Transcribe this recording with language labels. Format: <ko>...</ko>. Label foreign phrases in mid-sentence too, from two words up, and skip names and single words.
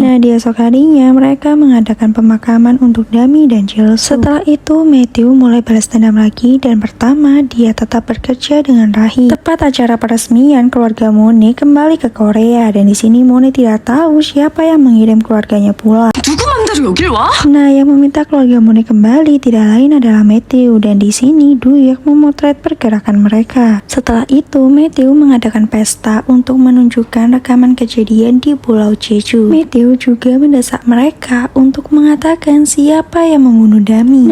<id>Nah, di esok harinya mereka mengadakan pemakaman untuk Dami dan Jilsu. Setelah itu Matthew mulai balas dendam lagi dan pertama dia tetap bekerja dengan Rahi. Tepat acara peresmian keluarga Monet kembali ke Korea dan di sini Monet tidak tahu siapa yang mengirim keluarganya pulang.</id> <ko>누구 맘대로 여길 와?</ko> <id>Nah, yang meminta keluarga Monet kembali tidak lain adalah Matthew dan di sini Duyek memotret pergerakan mereka. Setelah itu Matthew mengadakan pesta untuk menunjukkan rekaman kejadian di Pulau Jeju. Matthew juga mendesak mereka untuk mengatakan siapa yang membunuh Dami.</id>